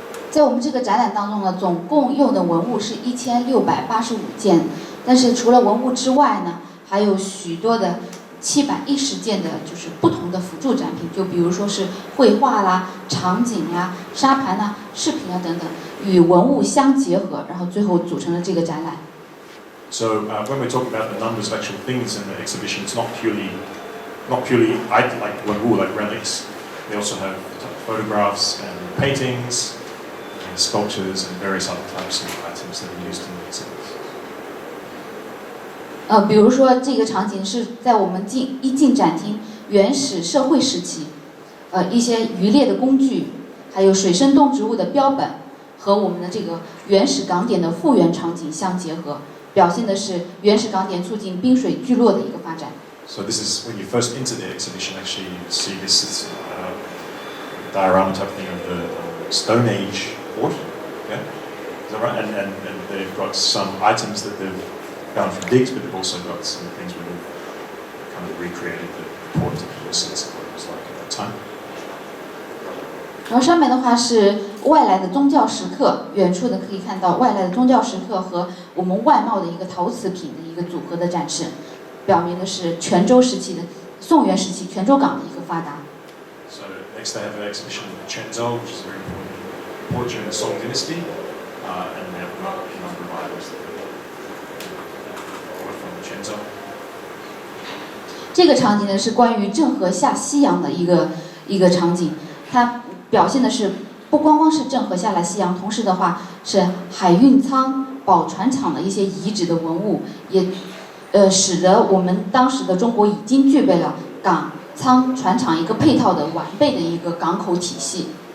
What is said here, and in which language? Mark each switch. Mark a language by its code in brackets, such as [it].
[zh] 在我们这个展览当中呢，总共用的文物是1685件，但是除了文物之外呢，还有许多的710件的，就是不同的辅助展品，就比如说是绘画啦、场景啦、沙盘啦、饰品啊等等，与文物相结合，然后最后组成了这个展览。 [en] So when we're talking about the numbers of actual things in the exhibition, it's not purely like wenwu, like relics. They also have photographs and paintings, and sculptures, and various other types of items that are used in the exhibits. [zh] 比如说这个场景是在我们进展厅原始社会时期，一些渔猎的工具，还有水生动植物的标本，和我们的这个原始港点的复原场景相结合，表现的是原始港点促进滨水聚落的一个发展。 [en] So this is when you first enter the exhibition. Actually, you see this is diorama type thing of the Stone Age port. Yeah, is that right? And they've got some items that they've found from digs, but they've also got some things where they've kind of recreated the port of the sense of what it was like at that time. [zh] 然后上面的话是外来的宗教石刻，远处的可以看到外来的宗教石刻和我们外贸的一个陶瓷品的一个组合的展示，表明的是泉州时期的宋元时期泉州港的一个发达。 [en] So next they have an exhibition of Quanzhou, which is a very important port during the Song Dynasty, and they have a number of items that were from Quanzhou. [zh] 这个场景呢是关于郑和下西洋的一个场景，它表现的是不光光是郑和下来西洋，同时的话是海运仓、宝船厂的一些遗址的文物，也使得我们当时的中国已经具备了港仓船厂一个配套的完备的一个港口体系。